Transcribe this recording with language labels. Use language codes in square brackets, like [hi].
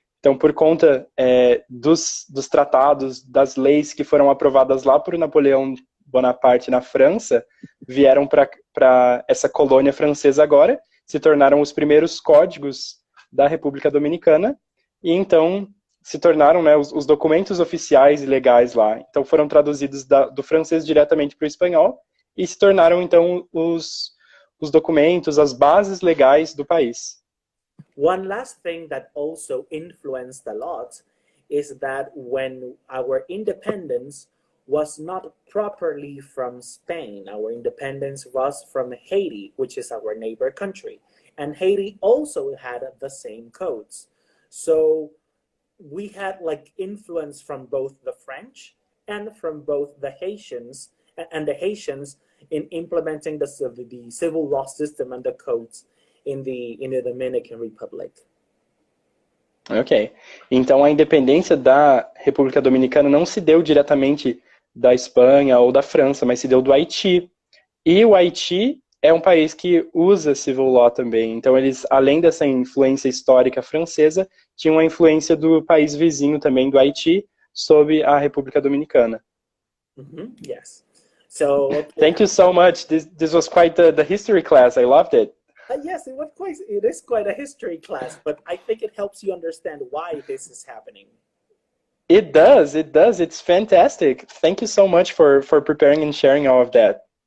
[pt] Então, por conta dos tratados, das leis que foram aprovadas lá por Napoleão Bonaparte na França, vieram para essa colônia francesa agora, se tornaram os primeiros códigos da República Dominicana, e então se tornaram, né, os documentos oficiais e legais lá. Então foram traduzidos do francês diretamente para o espanhol, e se tornaram então os documentos, as bases legais do país. [en] One last thing that also influenced a lot is that when our independence was not properly from Spain, our independence was from Haiti, which is our neighbor country. And Haiti also had the same codes. So we had like influence from both the French and from both the Haitians, and the Haitians in implementing the civil law system and the codes in the Dominican Republic. Ok. [pt] Então a independência da República Dominicana não se deu diretamente da Espanha ou da França, mas se deu do Haiti. E o Haiti é um país que usa civil law também. Então eles, além dessa influência histórica francesa, tinham a influência do país vizinho também, do Haiti, sobre a República Dominicana. [en] Yes. So thank you so much. This was quite the history class. I loved it. Yes, it is quite a history class, but I think it helps you understand why this is happening. It does. It's fantastic. Thank you so much for preparing and sharing all of that.